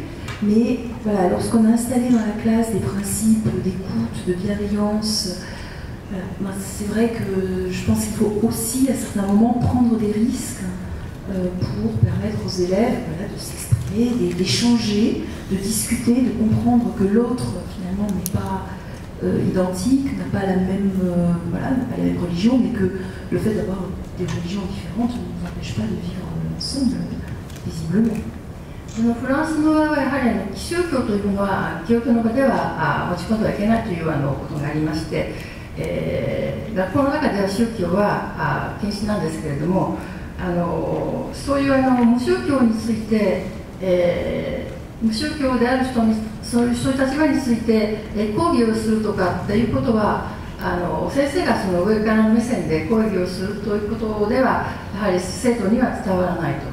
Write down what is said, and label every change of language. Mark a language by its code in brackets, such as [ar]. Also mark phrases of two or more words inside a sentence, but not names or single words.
[fr] Mais voilà, lorsqu'on a installé dans la classe des principes d'écoute, de bienveillance, voilà, c'est vrai que je pense qu'il faut aussi, à certains moments, prendre des risques pour permettre aux élèves voilà, de s'exprimer, d'échanger, de discuter, de comprendre que l'autre finalement n'est pas identique, n'a pas la même, voilà, n'a pas la même religion, mais que le fait d'avoir des religions différentes ne nous empêche pas de vivre ensemble paisiblement. [ja] フランスの場合はやはり奇宗教というのは教育の場では持ち込んではいけないということがありまして、学校の中では宗教は禁止なんですけれども、そういう無宗教について、無宗教である人にそういう立場について講義をするとかっていうことは先生がその上からの目線で講義をするということではやはり生徒には伝わらないと。